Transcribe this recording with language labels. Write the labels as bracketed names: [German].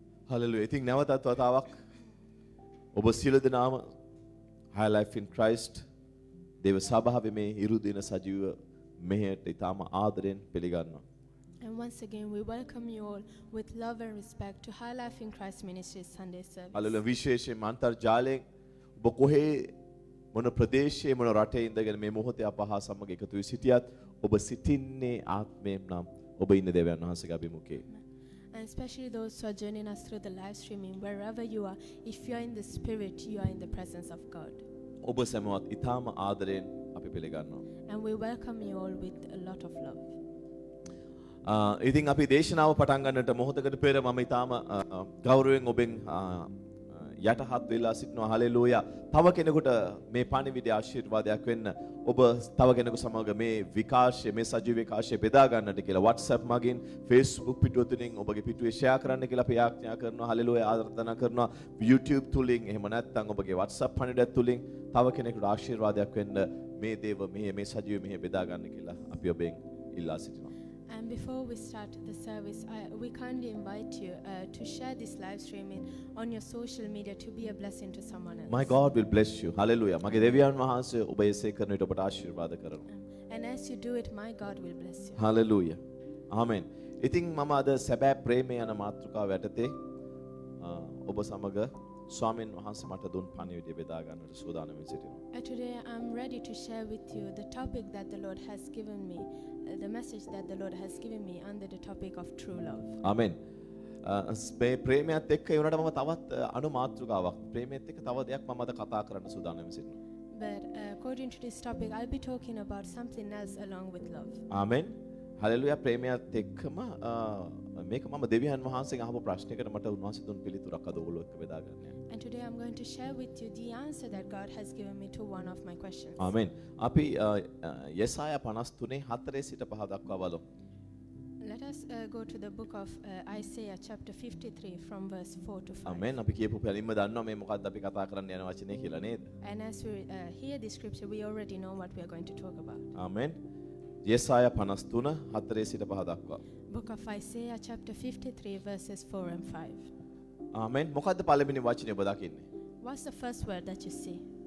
[Sinhala] Hallelujah. ඉතින් නැවතත් වතාවක් ඔබ සියලු දෙනාම High Life in Christ දේව සභාවේ මේ ඉරු දින සජීව මෙහෙයට ඊටම ආදරෙන් පිළිගන්නවා. [English] And once again we welcome you all with love and respect to High Life in Christ Ministries Sunday service. [Sinhala] Hallelujah. විශේෂයෙන් අන්තර්ජාලයෙන් ඔබ කොහේ මොන ප්‍රදේශයේ මොන රටේ ඉඳගෙන මේ මොහොතේ අප හා සමග එකතු වී සිටියත් ඔබ සිටින්නේ ආත්මයෙන් නම් ඔබ ඉන්න දෙවියන් වහන්සේගේ අභිමුඛයේ. [English] And especially those who are joining us through the live streaming, wherever you are, if you are in the spirit, you are in the presence of God. [Sinhala] ඔබ සැමවත් ඊටම ආදරෙන් අපි පිළිගන්නවා. [English] And we welcome you all with a lot of love. [Sinhala] ඉතින් අපි දේශනාව පටන් ගන්නට මොහොතකට පෙර මම ඊටම ගෞරවයෙන් ඔබෙන් යටහත් වෙලා සිටිනවා. හලෙලූයා. තව කෙනෙකුට මේ පණිවිඩය ආශිර්වාදයක් වෙන්න ඔබ තව කෙනෙකු සමග මේ විකාශය මේ සජීව විකාශය බෙදා ගන්නට කියලා WhatsApp මගින් Facebook පිටුව තුලින් ඔබගේ පිටුවේ ෂෙයා කරන්න කියලා අපි ආඥා කරනවා. හලෙලූයා. ආරාධනා කරනවා YouTube තුලින් එහෙම නැත්නම් ඔබගේ WhatsApp පණිවිඩය තුලින් තව කෙනෙකුට ආශිර්වාදයක් වෙන්න මේ දේව මේ සජීව මෙහෙ බෙදා ගන්න කියලා අපි ඔබෙන් ඉල්ලා සිටිනවා. [English] And before we start the service, we kindly invite you to share this live streaming on your social media to be a blessing to someone else. My God will bless you. Hallelujah. [Sinhala] මගේ දෙවියන් වහන්සේ ඔබ එසේ කරන විට ඔබට ආශිර්වාද කරනවා. [English] And as you do it, my God will bless you. Hallelujah. Amen. [Sinhala] ඉතින් මම අද සැබෑ ප්‍රේමය යන මාතෘකාව යටතේ ඔබ සමග ස්වාමීන් වහන්සේ මට දුන් පණිවිඩය බෙදා ගන්නට සූදානම් සිටිනවා. [English] Today I'm ready to share with you the topic that the Lord has given me, the message that the Lord has given me under the topic of true love. Amen. [Sinhala] මේ ප්‍රේමයත් එක්ක ඒ වුණාට මම තවත් අනු මාතෘකාවක් ප්‍රේමයත් එක්ක තව දෙයක් මම අද කතා කරන්න සූදානම් සිටිනවා. [English] But according to this topic, I'll be talking about something else along with love. [Sinhala] Amen. Hallelujah. ප්‍රේමයත් එක්කම මේක මම දෙවියන් වහන්සේගෙන් අහපු ප්‍රශ්නයකට මට උන්වහන්සේ දුන් පිළිතුරක් අද ඔයගොල්ලෝ එක්ක බෙදා ගන්න. [English] And today I'm going to share with you the answer that God has given me to one of my questions. [Sinhala] Amen. අපි යෙසායා 53 4 සිට 5 දක්වා බලමු. [English] Let us go to the book of Isaiah chapter 53 from verse 4 to 5. Amen. [Sinhala] අපි කියපු පරිම දන්නවා මේ මොකක්ද අපි කතා කරන්න යන වචනේ කියලා නේද? [English] And as we hear the scripture, we already know what we are going to talk about. [Sinhala] Amen. යෙසායා 53 4 සිට 5 දක්වා. [English] Book of Isaiah chapter 53 verses 4 and 5. [Sinhala] Amen. මොකද්ද පළවෙනි වචනේ ඔබ දකින්නේ? [English] What's the first word that you see?